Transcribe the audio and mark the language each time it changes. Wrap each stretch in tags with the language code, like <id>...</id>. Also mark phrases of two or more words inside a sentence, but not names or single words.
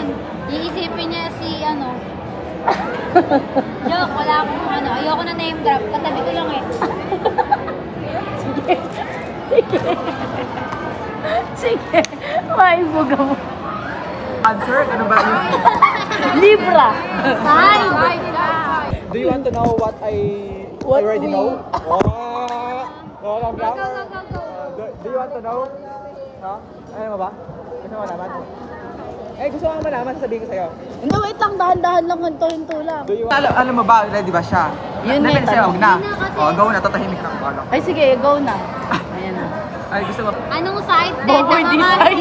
<tl>Iisipin niya si ano. Joke, wala akong ano. Ayoko na</tl> <en>name drop.</en> <tl>Katabi ko lang eh. Sige. Sige. Sige. Maibuga mo. Answer? Ano ba yun? Libra. Bye!</tl> <en>Do you want to know what I already know? Oh, Go, go, go, go. Do you want to know? No?</en> <tl>Ano mo ba? Gusto mo malaman? Gusto mo malaman, sasabihin ko sa'yo. Hindi, wait lang. Dahan-dahan lang. Hinto-hinto lang. Alam mo ba, ready ba siya? Yun nga, sa'yo, huwag na. Yun na kasi. Oh, go na, tatahimik ka. Ay, sige. Go na. Ayan na. Ay, gusto mo? Anong side? Boboy design.</tl>